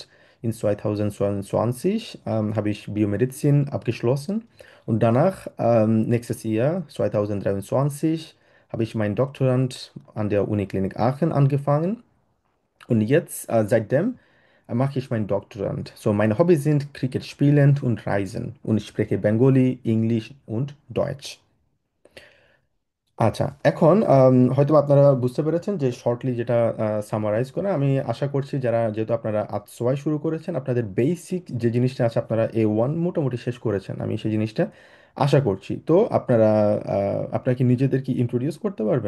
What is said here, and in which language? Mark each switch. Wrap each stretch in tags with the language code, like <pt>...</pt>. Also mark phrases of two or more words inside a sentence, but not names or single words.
<de>In 2022 habe ich Biomedizin abgeschlossen und danach, nächstes Jahr, 2023, habe ich meinen Doktorand an der Uniklinik Aachen angefangen. Und jetzt, seitdem, mache ich meinen Doktorand. So, meine Hobbys sind Cricket spielen und Reisen. Und ich spreche Bengali, Englisch und Deutsch.</de> <bn>আচ্ছা, এখন হয়তো আপনারা বুঝতে পেরেছেন যে শর্টলি যেটা সামারাইজ করে আমি আশা করছি, যারা যেহেতু আপনারা আজ সবাই শুরু করেছেন, আপনাদের বেসিক যে জিনিসটা আছে আপনারা A1 মোটামুটি শেষ করেছেন, আমি সেই জিনিসটা আশা করছি। তো আপনারা আপনারা কি নিজেদের কি ইন্ট্রোডিউস করতে পারবেন?</bn>